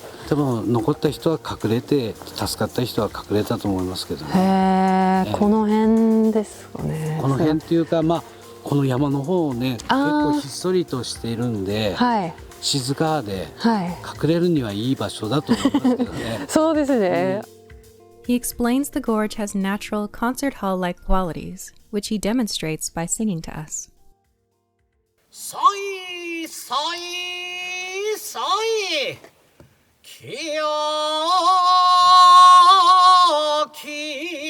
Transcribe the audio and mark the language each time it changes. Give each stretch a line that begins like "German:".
Japanese: でも残った人は隠れて、助かった人は隠れたと思いますけどね。へえこの辺ですかね。この辺っていうか、この山の方ね、結構ひっそりとしているんで、はい静かではい隠れるにはいい場所だと思いますけどね。そうですね。
English: He explains the gorge has natural concert hall-like qualities, which he demonstrates by singing to us.
Japanese: さいさいさいきよき